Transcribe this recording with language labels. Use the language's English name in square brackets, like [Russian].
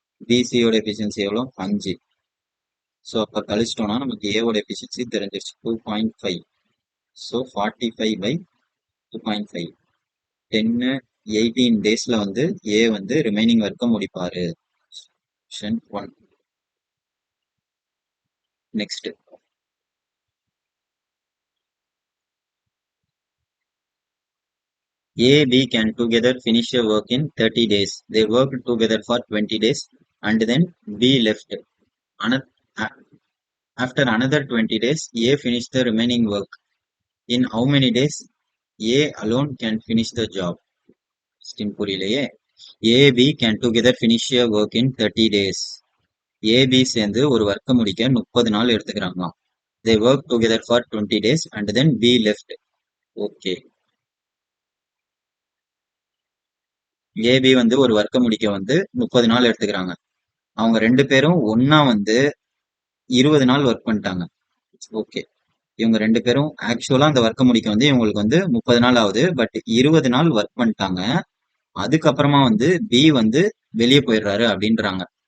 [Tamil] பிசியோட efficiency எவ்வளோ? 5. So அப்போ கழிச்சிட்டோம்னா நமக்கு ஏவோட எஃபிஷியன்சி தெரிஞ்சிருச்சு 2.5. ஸோ 45/2.5 10 18 டேஸ்ல வந்து ஏ வந்து ரிமைனிங் ஒர்க்கை முடிப்பாரு. Option 1. [English] Next, A, B can together finish a work in 30 days. They worked together for 20 days and then B left. After another 20 days, A finished the remaining work. In how many days A alone can finish the job? Still [Tamil] புரியலையே. [English] A, B can together finish a work in 30 days. [Tamil] A, B சேர்ந்து ஒரு ஒர்க்கை முடிக்க 30 நாள் எடுத்துக்கிறாங்களாம். [English] They worked together for 20 days and then B left. Okay. [Tamil] AB வந்து ஒரு ஒர்க்கை முடிக்க வந்து 30 நாள் எடுத்துக்கிறாங்க. அவங்க 2 பேரும் ஒன்னா வந்து 20 நாள் ஒர்க் பண்ணிட்டாங்க. ஓகே, இவங்க 2 பேரும் ஆக்சுவலா அந்த ஒர்க்கை முடிக்க வந்து இவங்களுக்கு வந்து 30 நாள் ஆகுது. பட் 20 நாள் ஒர்க் பண்ணிட்டாங்க. அதுக்கப்புறமா வந்து பி வந்து வெளியே போயிடுறாரு அப்படின்றாங்க.